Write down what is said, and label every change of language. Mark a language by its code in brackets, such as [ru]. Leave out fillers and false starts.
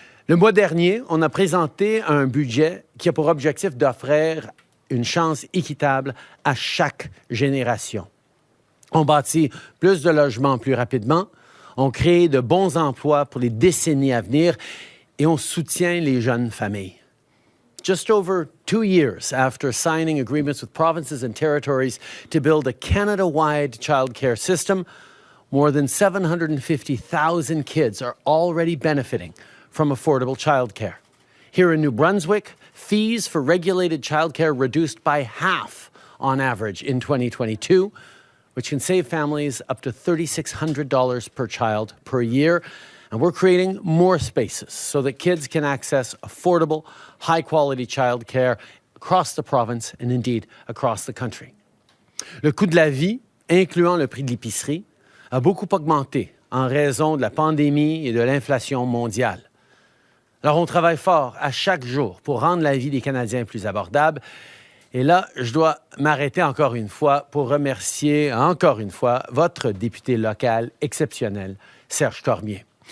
[fr] Le mois dernier, on a présenté un budget qui a pour objectif d'offrir une chance équitable à chaque génération. On bâtit plus de logements plus rapidement, on crée de bons emplois pour les décennies à venir et on soutient les jeunes familles. [en] Just over 2 years after signing agreements with provinces and territories to build a Canada-wide childcare system, more than 750,000 kids are already benefiting from affordable childcare. Here in New Brunswick, fees for regulated childcare reduced by half on average in 2022, which can save families up to $3,600 per child per year. And we're creating more spaces so that kids can access affordable, high-quality childcare across the province and indeed across the country. [fr] Le coût de la vie, incluant le prix de l'épicerie, a beaucoup augmenté en raison de la pandémie et de l'inflation mondiale. Alors, on travaille fort à chaque jour pour rendre la vie des Canadiens plus abordable. Et là, je dois m'arrêter encore une fois pour remercier encore une fois votre député local exceptionnel, Serge Cormier.